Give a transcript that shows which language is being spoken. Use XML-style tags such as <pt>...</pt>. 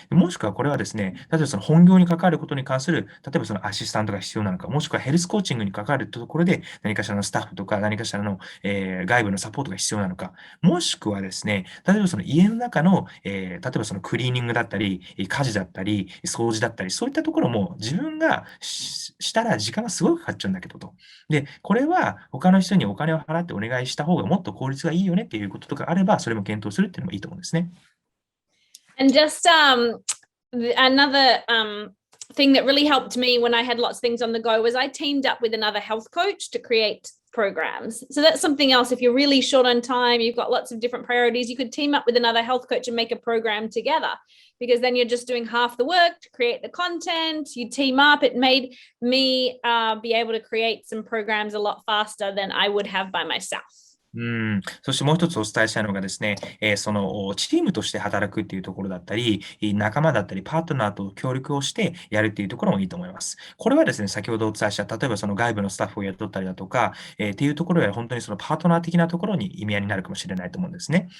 <ja>もしくはこれはですね、例えばその本業に関わることに関する、例えばそのアシスタントが必要なのか、もしくはヘルスコーチングに関わるところで何かしらのスタッフとか何かしらの、外部のサポートが必要なのか、もしくはですね、例えばその家の中の、例えばそのクリーニングだったり、家事だったり、掃除だったり、そういったところも自分がしたら時間がすごくかかっちゃうんだけどと。で、これは他の人にお金を払ってお願いした方がもっと効率がいいよねっていうこととかあれば、それも検討するっていうのもいいと思うんですね。</ja> <en>And just another thing that really helped me when I had lots of things on the go was I teamed up with another health coach to create programs. So that's something else. If you're really short on time, you've got lots of different priorities, you could team up with another health coach and make a program together, because then you're just doing half the work to create the content. You team up. It made me be able to create some programs a lot faster than I would have by myself.</en> <ja>そしてもう一つお伝えしたいのがですね、そのチームとして働くっていうところだったり、仲間だったり、パートナーと協力をしてやるっていうところもいいと思います。これはですね、先ほどお伝えした、例えばその外部のスタッフを雇ったりだとか、っていうところや本当にそのパートナー的なところに意味合いになるかもしれないと思うんですね。</ja>